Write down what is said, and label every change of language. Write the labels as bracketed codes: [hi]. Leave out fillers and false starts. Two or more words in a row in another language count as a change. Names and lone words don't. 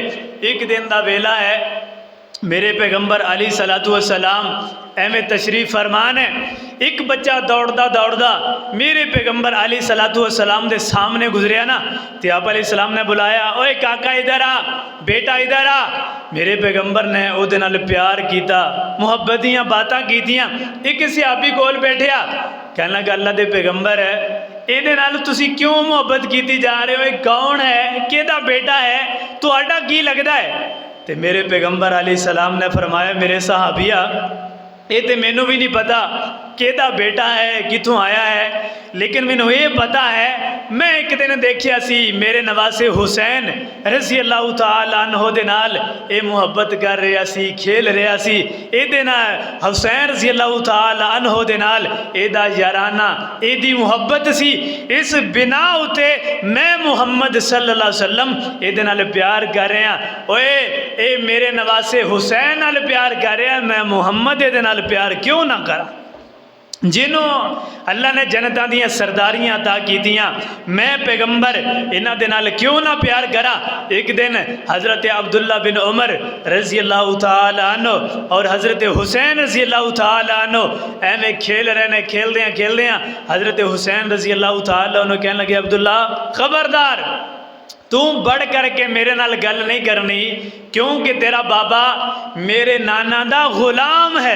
[pa] ਇੱਕ ਦਿਨ ਦਾ ਵੇਲਾ ਹੈ, ਮੇਰੇ ਪੈਗ਼ੰਬਰ [ar] عليه الصلاة والسلام [pa] ਐਵੇਂ ਤਸ਼ਰੀਫ਼ ਫ਼ਰਮਾਨ ਹੈ, ਇੱਕ ਬੱਚਾ ਦੌੜਦਾ ਦੌੜਦਾ ਮੇਰੇ ਪੈਗ਼ੰਬਰ [ar] عليه الصلاة والسلام [pa] ਦੇ ਸਾਹਮਣੇ ਗੁਜ਼ਰਿਆ ਨਾ, ਤੋ ਆਪ ਅਲੈਹਿੱਸਲਾਮ ਨੇ ਬੁਲਾਇਆ, ਓਏ ਕਾਕਾ ਇੱਧਰ ਆ, ਬੇਟਾ ਇੱਧਰ ਆ। ਮੇਰੇ ਪੈਗ਼ੰਬਰ ਨੇ ਉਹਦੇ ਨਾਲ ਪਿਆਰ ਕੀਤਾ, ਮੁਹੱਬਤ ਦੀਆਂ ਬਾਤਾਂ ਕੀਤੀਆਂ। ਇੱਕ ਸਹਾਬੀ ਕੋਲ ਬੈਠਿਆ, ਕਹਿਣ ਲੱਗਾ ਅੱਲਾਹ ਦੇ ਪੈਗ਼ੰਬਰ ਹੈ, ਇਹਦੇ ਨਾਲ ਤੁਸੀਂ ਕਿਉਂ ਮੁਹੱਬਤ ਕੀਤੀ ਜਾ ਰਹੇ ਹੋ, ਕੌਣ ਹੈ, ਕਿਹਦਾ ਬੇਟਾ ਹੈ, ਤੁਹਾਡਾ ਕੀ ਲੱਗਦਾ ਹੈ? ਤੋ ਮੇਰੇ ਪੈਗ਼ੰਬਰ ਅਲੈਹਿੱਸਲਾਮ ਨੇ ਫ਼ਰਮਾਇਆ, ਮੇਰੇ ਸਹਾਬੀਆ ਏ ਤੋ ਮੈਨੂੰ ਵੀ ਨਹੀਂ ਪਤਾ ਕਿਹਦਾ ਬੇਟਾ ਹੈ, ਕਿੱਥੋਂ ਆਇਆ ਹੈ, ਲੇਕਿਨ ਮੈਨੂੰ ਏ ਪਤਾ ਹੈ ਮੈਂ ਇੱਕ ਦਿਨ ਦੇਖਿਆ ਸੀ ਮੇਰੇ ਨਵਾਸੇ ਹੁਸੈਨ [ar] رضي الله تعالى عنه [pa] ਦੇ ਨਾਲ ਏ ਮੁਹੱਬਤ ਕਰ ਰਿਹਾ ਸੀ, ਖੇਡ ਰਿਹਾ ਸੀ, ਇਹਦੇ ਨਾਲ ਹੁਸੈਨ [ar] رضي الله تعالى عنه [pa] ਦੇ ਨਾਲ ਇਹਦਾ ਯਾਰਾਨਾ, ਇਹਦੀ ਮੁਹੱਬਤ ਸੀ। ਇਸ ਬਿਨਾ ਉੱਤੇ ਮੈਂ ਮੁਹੰਮਦ [ar] صلى الله عليه وسلم [pa] ਇਹਦੇ ਨਾਲ ਪਿਆਰ ਕਰ ਰਿਹਾ, ਓਏ ਏ ਮੇਰੇ ਨਵਾਸੇ ਹੁਸੈਨ ਨਾਲ ਪਿਆਰ ਕਰ ਰਿਹਾ, ਮੈਂ ਮੁਹੰਮਦ ਇਹਦੇ ਨਾਲ ਪਿਆਰ ਕਿਉਂ ਨਾ ਕਰਾਂ? ਜਿਨ੍ਹਾਂ ਨੂੰ ਅੱਲਾਹ ਨੇ ਜਨਤਾ ਦੀਆਂ ਸਰਦਾਰੀਆਂ ਅਤਾ ਕੀਤੀਆਂ, ਮੈਂ ਪੈਗ਼ੰਬਰ ਇਨ੍ਹਾਂ ਦੇ ਨਾਲ ਕਿਉਂ ਨਾ ਪਿਆਰ ਕਰਾਂ? ਇੱਕ ਦਿਨ ਹਜ਼ਰਤ ਅਬਦੁੱਲਾ ਬਿਨ ਉਮਰ [ar] رضي الله تعالى عنه [pa] ਔਰ ਹਜ਼ਰਤ ਹੁਸੈਨ [ar] رضي الله تعالى عنه [pa] ਐਵੇਂ ਖੇਡ ਰਹੇ ਨੇ, ਖੇਡਦੇ ਹਜ਼ਰਤ ਹੁਸੈਨ [ar] رضي الله تعالى عنه [pa] ਕਹਿਣ ਲੱਗੇ, ਅਬਦੁੱਲਾ ਖ਼ਬਰਦਾਰ, ਤੂੰ ਵੱਧ ਕਰਕੇ ਮੇਰੇ ਨਾਲ ਗੱਲ ਨਹੀਂ ਕਰਨੀ, ਕਿਉਂਕਿ ਤੇਰਾ ਬਾਬਾ ਮੇਰੇ ਨਾਨਾ ਦਾ ਗ਼ੁਲਾਮ ਹੈ।